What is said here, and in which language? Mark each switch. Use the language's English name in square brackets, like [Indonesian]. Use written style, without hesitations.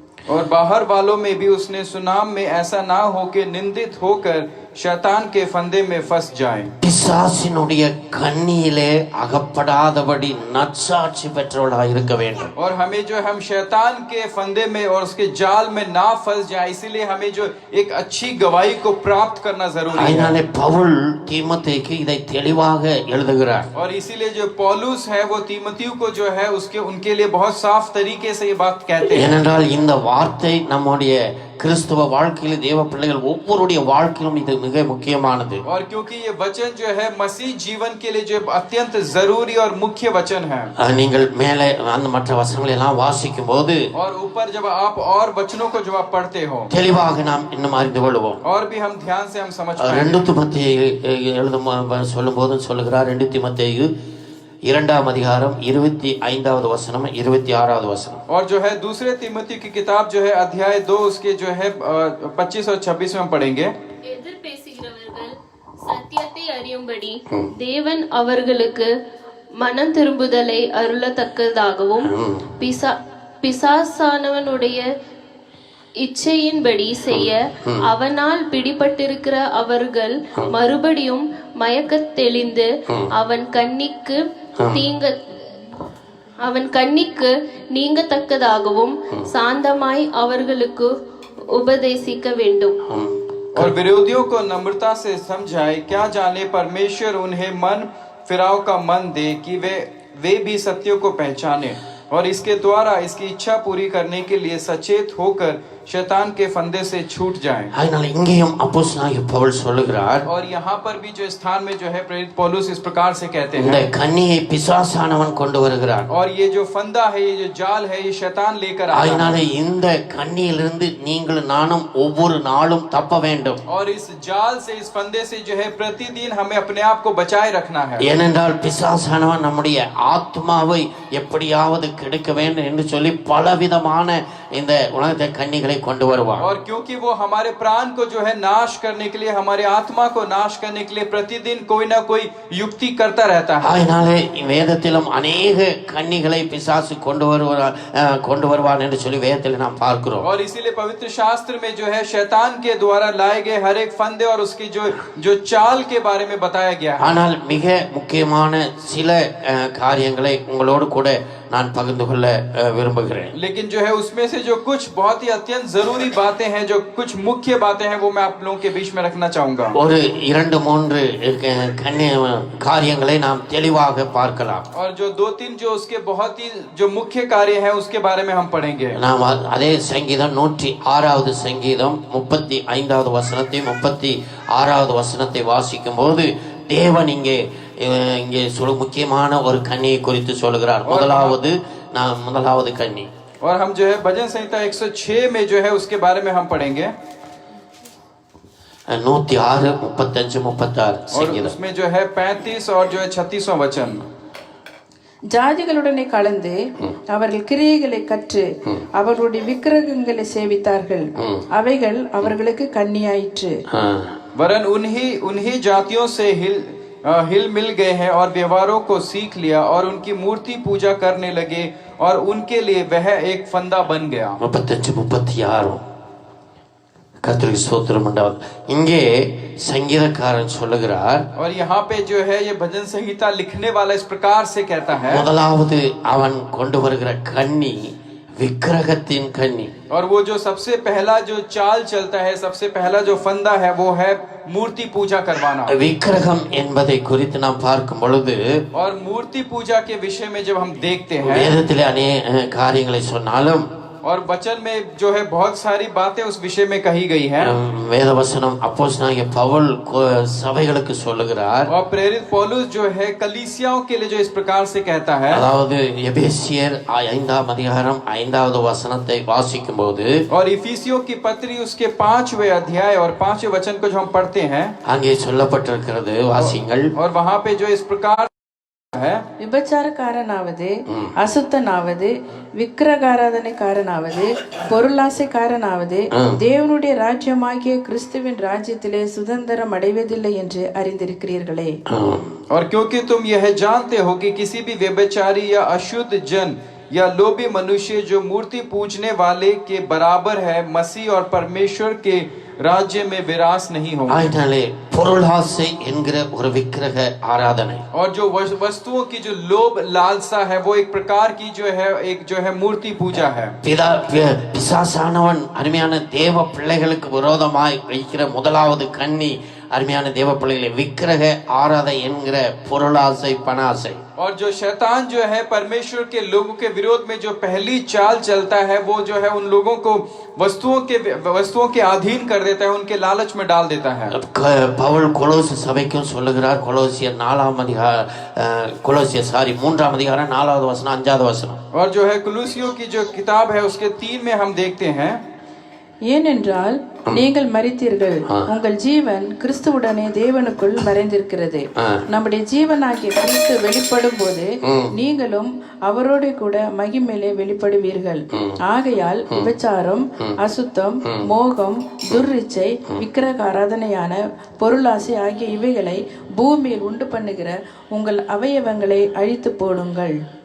[Hindi] और बाहर वालों में भी उसने सुनाम में ऐसा ना हो कि निंदित होकर शैतान के फंदे में फंस जाए. [Tamil] பிசாசினுடைய கண்ணியிலே அகப்படாதபடி நற்சாட்சி பெற்றவர்களாக இருக்க வேண்டும். [Hindi] और हमें जो हम शैतान के फंदे में और उसके जाल में ना फंस जाए, इसीलिए हमें जो एक अच्छी गवाही को प्राप्त करना जरूरी है. [Tamil] அதனாலே பவுல் தீமோத்தேயுக்கு இதை தெளிவாக எழுதுகிறார். [Hindi] और इसीलिए जो पौलुस है वो तीमुथियुस को जो है उनके लिए बहुत साफ तरीके से ये बात कहते हैं. [Tamil] ஏனென்றால் இந்த வார்த்தை நம்முடைய கிறிஸ்துவ வாழ்க்கையில் தேவ பிள்ளைகள் ஒவ்வொருடைய வாழ்க்கையிலும் இது மிக முக்கியமானது. [Hindi] और क्योंकि ये वचन जो है मसीह जीवन के लिए जो अत्यंत जरूरी और मुख्य वचन है। [Tamil] நீங்கள் மேலே அந்த மற்ற வசனங்களை எல்லாம் வாசிக்கும் போது [Hindi] और ऊपर जब आप और वचनों को जब आप पढ़ते हो [Tamil] தெளிவாக நாம் இன்னும் அறிந்து கொள்வோம்। [Hindi] और भी हम ध्यान से हम समझ पाएंगे। [Tamil] 2 தீமோத்தேயு எழுதும் சொல்லும்போது சொல்லுகிறார் 2 தீமோத்தேயு 2ஆம் அதிகாரம் 25வது வசனம் 26வது வசனம்। [Hindi] और जो है दूसरे तीमुथी की किताब जो है अध्याय 2 उसके जो है 25 और 26 में हम पढ़ेंगे। [Tamil] எதிர் பேசுகிறவர்கள் சத்தியத்தை அறியும்படி தேவன் அவர்களுக்கு மனம் திரும்புதலை அருளத்தக்கதாகவும் பிசாசானவனுடைய இச்சையின்படி செய்ய அவனால் பிடிபட்டிருக்கிற அவர்கள் மறுபடியும் மயக்கத் தெளிந்து அவன் கண்ணிக்கு நீங்கத்தக்கதாகவும் சாந்தமாய் அவர்களுக்கு உபதேசிக்க வேண்டும்। [Hindi] और विरोधियों को नम्रता से समझाए, क्या जाने परमेश्वर उन्हें मन फिराव का मन दे कि वे भी सत्यों को पहचाने और इसके द्वारा इसकी इच्छा पूरी करने के लिए सचेत होकर शैतान के फंदे से छूट जाएं। [Tamil] அதனால இங்கேயும் அப்போஸ்தலனாகிய பவுல் சொல்லுகிறார், [Hindi] और यहाँ पर भी जो स्थान में जो है प्रेरित पौलुस इस प्रकार से कहते [Tamil] இந்த [Hindi] हैं, [Tamil] கன்னியை பிசாசானவன் கொண்டு வருகிறான்। [Hindi] और ये जो फंदा है, ये जो जाल है, ये शैतान लेकर आता [Tamil] அதனால [Hindi] है। [Tamil] இந்த கன்னியிலிருந்து நீங்கள் நானும் ஒவ்வொரு நாளும் தப்ப வேண்டும்। [Hindi] और इस जाल से, इस फंदे से जो है प्रतिदिन हमें अपने आप को बचाए रखना है। [Tamil] ஏனென்றால் பிசாசானவன் நம்முடைய ஆத்மாவை எப்படியாவது கெடுக்க வேண்டும் என்று சொல்லி பலவிதமான இந்த உலகத்தை கன்னிகளை கொண்டு வருவான்। [Hindi] और क्योंकि वो हमारे प्राण को जो है नाश करने के लिए, हमारे आत्मा को नाश करने के लिए प्रतिदिन कोई ना कोई युक्ति करता रहता है। [Tamil] அதனால வேதத்திலும் अनेक கன்னிகளை பிசாசு கொண்டு வருவான் என்று சொல்லி வேதத்தில் நாம் பார்க்கிறோம்। [Hindi] और इसीलिए पवित्र शास्त्र में जो है शैतान के द्वारा लाए गए हर एक फंदे और उसकी जो चाल के बारे में बताया गया है। [Tamil] ஆனால் மிக முக்கியமான சில காரியங்களை உங்களோடு கூட நான் பகிர்ந்து கொள்ள விரும்புகிறேன்। [Hindi] लेकिन जो है उसमें से जो कुछ बहुत ही अत्यंत जरूरी बातें हैं, जो कुछ मुख्य बातें हैं, वो मैं आप लोगों के बीच में रखना चाहूंगा। [Tamil] ஒரு 2-3 காரியங்களை நாம் தெளிவாக பார்க்கலாம்। [Hindi] और जो 2-3 जो उसके बहुत ही जो मुख्य कार्य है उसके बारे में हम पढ़ेंगे। [Tamil] நாம் அதே சங்கீதம் 106வது சங்கீதம் 35வது வசனத்தை 36வது வசனத்தை வாசிக்கும் போது தேவன் இங்கே முக்கியமான ஒரு கன்னியை குறித்து சொல்கிறார்। முதலாவது கன்னி। [Hindi] और हम जो है भजन संहिता 106 में जो है उसके बारे में हम पढ़ेंगे। 106, 35, 36 और उसमें जो है 35 और जो है 36वां वचन। [Tamil] ஜாதிகளுடனே கலந்து அவர்கள் கிரியைகளை கற்று அவர்களுடைய விக்கிரகங்களை சேவித்தார்கள், அவைகள் அவர்களுக்கு கன்னியாயிற்று। [Hindi] वरन उन्हीं जातियों से हिल मिल गए हैं और व्यवहारों को सीख लिया और उनकी मूर्ति पूजा करने लगे और उनके लिए वह एक फंदा बन गया। [Tamil] 35, 36 கர்த்தருக்கு ஸ்தோத்திரம் உண்டாவது। இங்கே சங்கீதக்காரன் சொல்லுகிறார், [Hindi] और यहाँ पे जो है ये भजन संहिता लिखने वाला इस प्रकार से कहता है, [Tamil] முதலாவது அவன் கொண்டு வருகிற கன்னி விக்கிரகத்தின் கன்னி। [Hindi] और वो जो सबसे पहला जो चाल चलता है, सबसे पहला जो फंदा है, वो है मूर्ति पूजा करवाना। [Tamil] விக்கிரகம் என்பதை குறித்து நாம் பார்க்கும் பொழுது, [Hindi] और मूर्ति पूजा के विषय में जब हम देखते हैं, [Tamil] வேதத்திலே अनेक காரியங்களை சொன்னாலும் [Hindi] और वचन में जो है बहुत सारी बातें उस विषय में कही गई है। [Tamil] வேதவசனம் அப்போஸ்தலனாகிய பவுல் சபைகளுக்கு சொல்லுகிறார், [Hindi] और प्रेरित पौलुस जो है कलीसियाओं के लिए जो इस प्रकार से कहता है, [Tamil] அதாவது எபேசியர் 5ஆம் அதிகாரம் 5வது வசனத்தை வாசிக்கும் போது, [Hindi] और इफिसियों की पत्री उसके 5वें अध्याय और 5वें वचन को जो हम पढ़ते हैं, [Tamil] அங்கே சொல்லப்பட்டிருக்கிறது, வாசிங்கள்। [Hindi] और वहां पे जो इस प्रकार है, [Tamil] விபச்சாரக்காரனாவது, அசுத்தனாவது, விக்கிரகாராதனைக்காரனாவது, பொருளாசைக்காரனாவது தேவனுடைய ராஜ்யமாகிய கிறிஸ்துவின் ராஜ்யத்திலே சுதந்திரம் அடைவதில்லை என்று அறிந்திருக்கிறீர்களே। [Hindi] और क्योंकि तुम यह जानते हो कि किसी भी व्यभिचारी या अशुद्ध जन या लोभी मनुष्य जो मूर्ति पूजने वाले के बराबर है, मसीह और परमेश्वर के राज्य में विरास नहीं होंगे। [Tamil] அதனாலே பொருளாசை என்கிற ஒரு விக்கிரக ஆராதனை, [Hindi] और जो वस्तुओं की जो लोभ लालसा है, वो एक प्रकार की जो है मूर्ति पूजा है। [Tamil] பிசாசானவன் அருமையான தேவ பிள்ளைகளுக்கு விரோதமாய் வைக்கிற முதலாவது கன்னி அருமையான தேவ பிள்ளைகளை விக்கிரக ஆராதை என்கிற பொருளாசை பணாசை [Hindi] और जो शैतान जो है परमेश्वर के लोगों के विरोध में जो पहली चाल चलता है वो जो है उन लोगों को वस्तुओं के अधीन कर देता है, उनके लालच में डाल देता है। [Tamil] பவுல் கொலோசி சபைக்கும் சொல்லுகிறார், கொலோசியர் 3ஆம் அதிகாரம் 4வது வசனம் 5வது வசனம்। [Hindi] और जो है कुलूसियों की जो किताब है उसके 3 में हम देखते हैं, [Tamil] ஏனென்றால் நீங்கள் மரித்தீர்கள், உங்கள் ஜீவன் கிறிஸ்துவுடனே தேவனுக்குள் மறைந்திருக்கிறது. நம்முடைய ஜீவனாகிய கிறிஸ்து வெளிப்படும் போது நீங்களும் அவரோடு கூட மகிமையிலே வெளிப்படுவீர்கள். ஆகையால் விபச்சாரம், அசுத்தம், மோகம், துர்ரிச்சை, விக்கிரக ஆராதனையான பொருளாசை ஆகிய இவைகளை பூமியில் உண்டு பண்ணுகிற உங்கள் அவயவங்களை அழித்து போடுங்கள்.